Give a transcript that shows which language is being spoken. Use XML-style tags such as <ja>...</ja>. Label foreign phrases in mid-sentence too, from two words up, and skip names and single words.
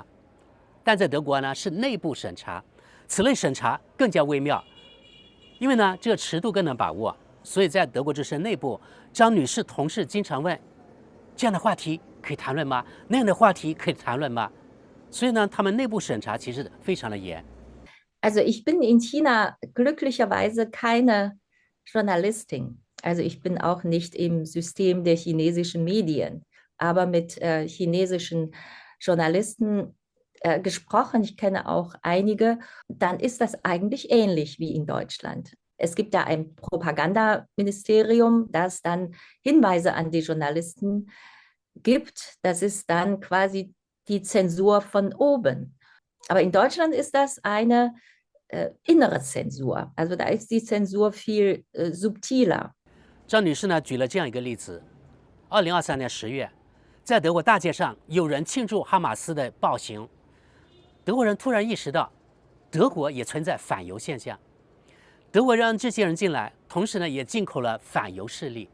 <zh>但在德國呢是內部審查，此類審查更加微妙，因為呢這個尺度更難把握，所以在德國之聲內部，張女士同事經常問：這樣的話題可以談論嗎？那樣的話題可以談論嗎？所以呢，他們內部審查其實非常的嚴。</zh> <de>Also ich bin in China glücklicherweise keine Journalistin. Also ich bin auch nicht im System der chinesischen Medien, aber mit chinesischen Journalisten gesprochen, ich kenne auch einige, dann ist das eigentlich ähnlich wie in Deutschland. Es gibt da ein Propagandaministerium, das dann Hinweise an die Journalisten gibt. Das ist dann quasi die Zensur von oben. Aber in Deutschland ist das eine innere Zensur. Also da ist die Zensur viel subtiler.</de> <zh>張女士呢舉了這樣一個例子：2023年10月，在德國大街上有人慶祝哈馬斯的暴行。德國人突然意識到，德國也存在反猶現象。德國讓這些人進來，同時呢也進口了反猶勢力。</zh>